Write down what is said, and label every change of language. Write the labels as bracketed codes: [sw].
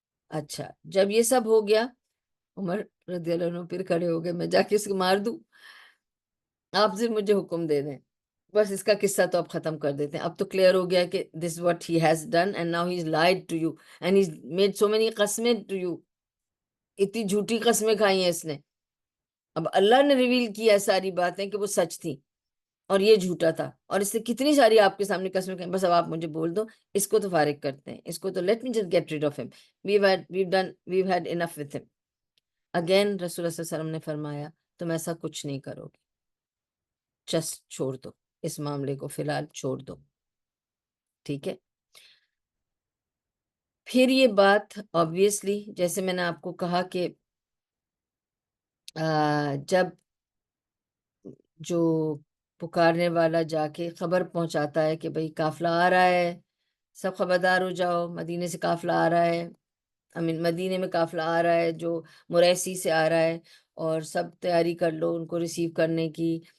[ur] اچھا جب یہ سب ہو گیا، عمر رضی اللہ عنہ پھر کھڑے ہو گئے، میں جا کے اس کو مار دوں، آپ سے مجھے حکم دے دیں. بس اس کا قصہ تو اب ختم کر دیتے ہیں. اب تو کلیئر ہو گیا کہ [en] this what he has done and now he's lied to you and he's made so many قسمیں to you. [ur] اتنی جھوٹی قسمیں کھائی ہیں اس نے. اب اللہ نے ریویل کیا ہے ساری باتیں کہ وہ سچ تھی اور یہ جھوٹا تھا، اور اس سے کتنی ساری آپ کے سامنے قسمیں کھائیں. بس اب آپ مجھے بول دو اس کو تو فارغ کرتے ہیں، اس کو تو [en] let me just get rid of him. We've had enough with him. [ur] Again رسول اللہ صلی اللہ علیہ وسلم نے فرمایا تم ایسا کچھ نہیں کرو گے، جسٹ چھوڑ دو اس معاملے کو، فی الحال چھوڑ دو. ٹھیک ہے. پھر یہ بات obviously جیسے میں نے آپ کو کہا کہ جب جو پکارنے والا جا کے خبر پہنچاتا ہے کہ بھئی قافلہ آ رہا ہے، سب خبردار ہو جاؤ، مدینے سے قافلہ آ رہا ہے، مدینے میں قافلہ آ رہا ہے جو مریسی سے آ رہا ہے، اور سب تیاری کر لو ان کو ریسیو کرنے کی.